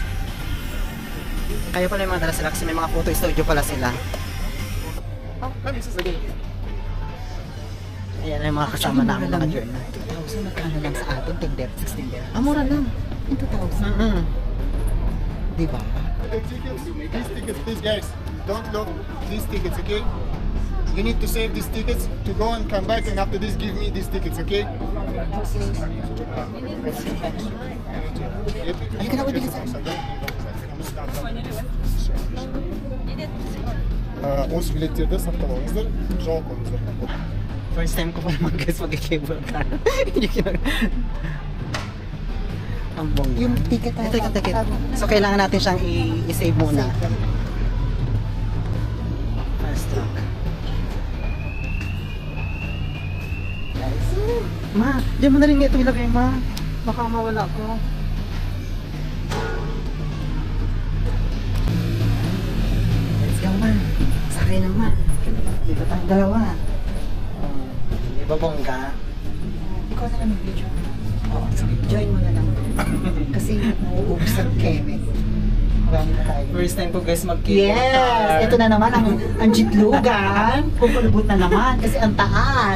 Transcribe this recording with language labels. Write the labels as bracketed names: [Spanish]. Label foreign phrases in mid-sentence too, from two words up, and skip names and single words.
[Filipino] Kayo pala yung mga dala sila kasi may mga photo studio pala sila. Ayan yung mga kasama namin mga journal. 2,000 magkano lang sa atin, 16 der. Ah, mura lang. 2,000. Diba? [English] These tickets, please guys, don't look these tickets, okay? You need to save these tickets to go and come back, and after this, give me these tickets, okay? [Filipino] Ay, kailangan din sa [Kazakh] Осы билеттерді сақтап алыңыздар, жауап алыңыздар. [English] First time [Filipino] ko pa naman guys mag- [English] cable car. [Filipino] Ang bongga. yung ticket na. Ito yung ticket. So kailangan natin siyang i-save muna. [English] Fast track. [Filipino] Ma, diyan mo na rin ito ilagay ma. Baka mawala ko. [English] Let's go ma. [Filipino] Sakay na ma. Dito tayong dalawa. Di ba bongga? Ikaw na lang mag-video. Join mo na lang. Kasi nauubos ang keme. Marami na tayo. [English] First time [Filipino] ko guys mag- [English] cable car. [Filipino] Yes! Ito na naman ang jitlugan. Pupulubot na naman kasi ang taas.